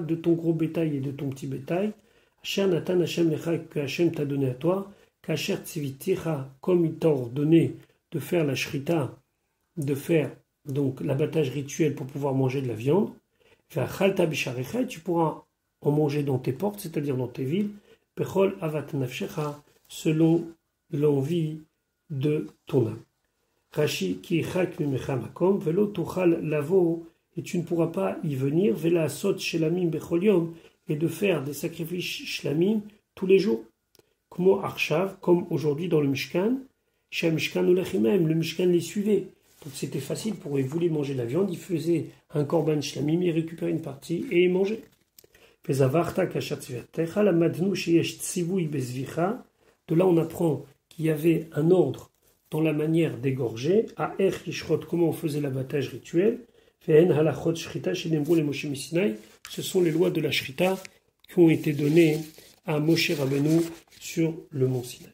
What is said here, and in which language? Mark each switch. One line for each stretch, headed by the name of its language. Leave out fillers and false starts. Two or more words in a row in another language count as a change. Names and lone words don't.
French: de ton gros bétail et de ton petit bétail,
Hebrew: אשר נתן ה' לך
French: que Hashem t'a donné à toi,
Hebrew: כאשר צויתיך,
French: comme il t'a ordonné de faire la shrita, de faire donc l'abattage rituel pour pouvoir manger de la viande, tu pourras en manger dans tes portes, c'est-à-dire dans tes villes,
Hebrew: בכל אות נפשך,
French: selon l'envie de ton âme.
Hebrew: רש"י כי יחק ממך מקום ולא תוכל לבוא,
French: et tu ne pourras pas y venir,
Hebrew: ולעשות שלמים בכל יום,
French: et de faire des sacrifices shlamim tous les jours. Comme aujourd'hui dans le Mishkan, chez Mishkan ou le Mishkan les suivait. Donc c'était facile pour eux, ils voulaient manger de la viande, ils faisaient un
Hebrew: קרבן שלמים,
French: ils récupéraient une partie et ils mangeaient. De là on apprend qu'il y avait un ordre dans la manière d'égorger, à comment on faisait l'abattage rituel, ce sont les lois de la Shrita qui ont été données à Moshe Rabbeinu sur le mont Sinaï.